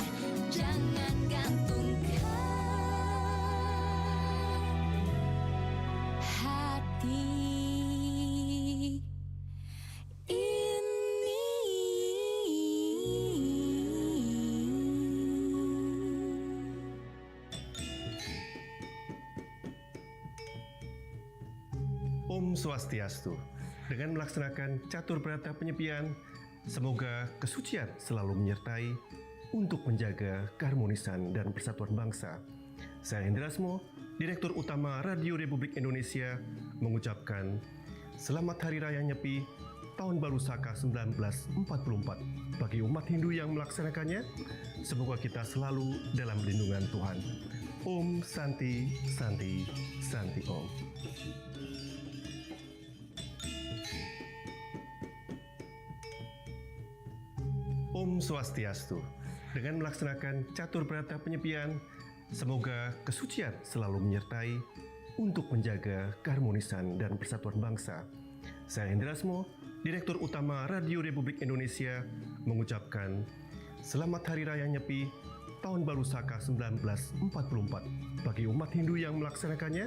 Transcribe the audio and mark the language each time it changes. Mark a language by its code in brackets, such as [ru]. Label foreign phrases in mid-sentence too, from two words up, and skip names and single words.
[id] Jangan gantungkan hati ini. Om Swastiastu. Dengan melaksanakan catur berata penyepian, semoga kesucian selalu menyertai untuk menjaga keharmonisan dan persatuan bangsa. Saya Hendrasmo, Direktur Utama Radio Republik Indonesia, mengucapkan Selamat Hari Raya Nyepi Tahun Baru Saka 1944 bagi umat Hindu yang melaksanakannya. Semoga kita selalu dalam lindungan Tuhan. Om Santi Santi Santi Om. Om Swastiastu. Dengan melaksanakan catur berata penyepian, semoga kesucian selalu menyertai untuk menjaga keharmonisan dan persatuan bangsa. Saya Hendrasmo, Direktur Utama Radio Republik Indonesia, mengucapkan Selamat Hari Raya Nyepi Tahun Baru Saka 1944 bagi umat Hindu yang melaksanakannya.